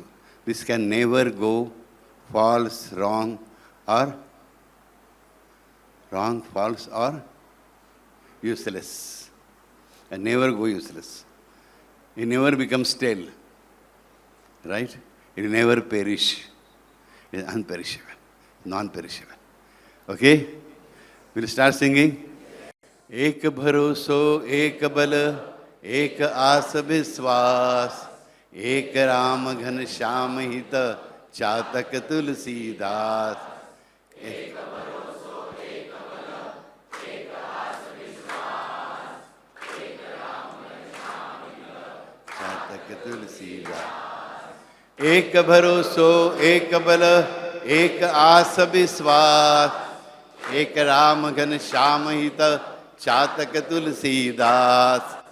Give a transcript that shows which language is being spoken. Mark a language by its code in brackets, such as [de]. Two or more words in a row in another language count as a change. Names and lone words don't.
[en] This can never go false, false, or useless. And never go useless. It never becomes stale. Right? It will never perish. It is unperishable, non-perishable. Okay? We'll start singing. [hi] एक भरोसो, एक बल, एक आस विश्वास एक राम घन श्याम हित चातक तुलसीदास एक भरोसो एक बल एक आस विश्वास एक राम घन श्याम हित चातक तुलसीदास एक भरोसो एक बल एक आस विश्वास एक राम घन श्याम हित चातक तुलसीदास